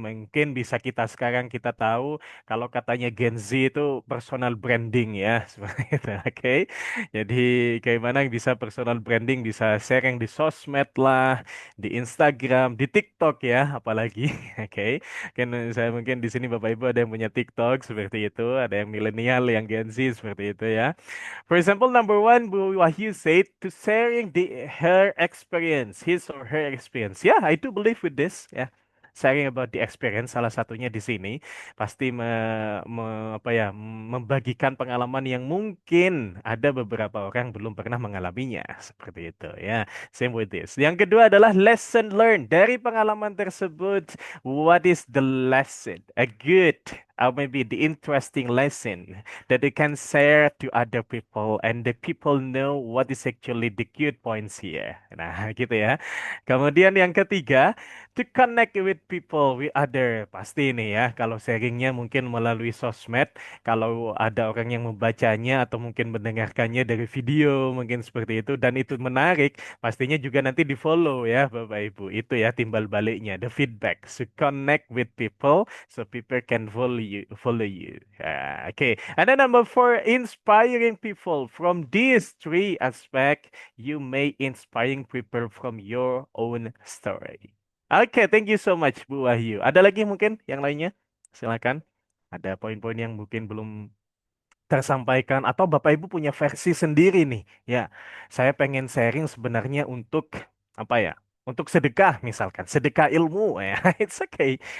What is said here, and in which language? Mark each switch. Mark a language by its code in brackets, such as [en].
[id] Mungkin bisa kita tahu kalau katanya Gen Z itu personal branding ya, seperti itu. Oke. Jadi bagaimana bisa personal branding, bisa sharing di sosmed lah, di Instagram, di TikTok ya, apalagi. Oke, kan saya mungkin di sini Bapak Ibu ada yang punya TikTok seperti itu, ada yang milenial, yang Gen Z seperti itu ya. [en] For example, number one, Bu Wahyu said to sharing her experience, his or her experience. Yeah, I do believe with this. Yeah, sharing about the experience. [id] Salah satunya di sini pasti membagikan pengalaman yang mungkin ada beberapa orang belum pernah mengalaminya seperti itu. Ya, [en] same with this. [id] Yang kedua adalah lesson learned dari pengalaman tersebut. [en] What is the lesson? A good or maybe the interesting lesson that they can share to other people and the people know what is actually the good points here. [id] Nah, gitu ya. Kemudian yang ketiga, [en] to connect with people with other. [id] Pasti ini ya, kalau sharingnya mungkin melalui sosmed, kalau ada orang yang membacanya atau mungkin mendengarkannya dari video, mungkin seperti itu dan itu menarik, pastinya juga nanti di-follow ya Bapak Ibu. Itu ya timbal baliknya, [en] the feedback. So connect with people so people can follow you. Okay. And then number four, inspiring people. From these three aspects, you may inspiring people from your own story. Oke, thank you so much Bu Wahyu. [id] Ada lagi mungkin yang lainnya? Silakan. Ada poin-poin yang mungkin belum tersampaikan atau Bapak Ibu punya versi sendiri nih. Ya, saya pengen sharing sebenarnya untuk apa ya? Untuk sedekah misalkan, sedekah ilmu ya. [en] It's okay.